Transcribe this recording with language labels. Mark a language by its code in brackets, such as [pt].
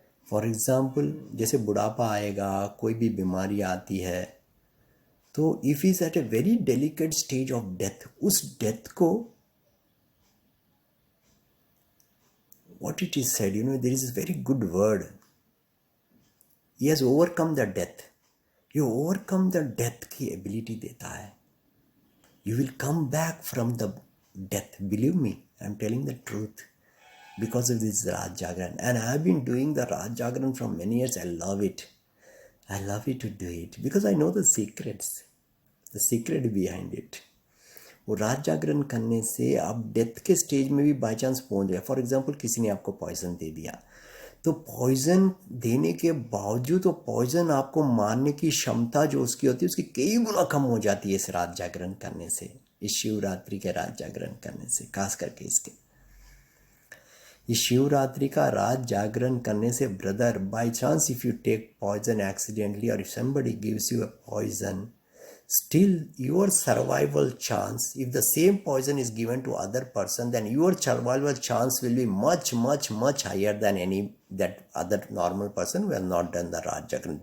[en] for example, [hi] जैसे बुढ़ापा आएगा, कोई भी बीमारी आती है, [en] तो if is at a very delicate stage of death, [hi] उस डेथ को, [en] what it is said, there is a very good word. He has overcome the death. You overcome the death [hi] की ability देता है. [en] You will come back from the death. Believe me, I am telling the truth. Because of this Raj Jagran. And I have been doing the Raj Jagran for many years. I love it. I love it to do it. Because I know the secrets. The secret behind it. [hi] वो रात जागरण करने से आप death के stage में भी by chance पहुँच गए. फॉर एग्जांपल, किसी ने आपको पॉइजन दे दिया, तो पॉइजन देने के बावजूद वो पॉइजन आपको मारने की क्षमता जो उसकी होती है, उसकी कई गुना कम हो जाती है इस रात जागरण करने से, इस शिवरात्रि के रात जागरण करने से. खास करके इस शिवरात्रि का रात जागरण करने से, brother, [en] By chance if you take poison accidentally, और if somebody gives you a poison, still your survival chance, if the same poison is given to other person, then your survival chance will be much higher than that other normal person who has not done the Raj Jagran.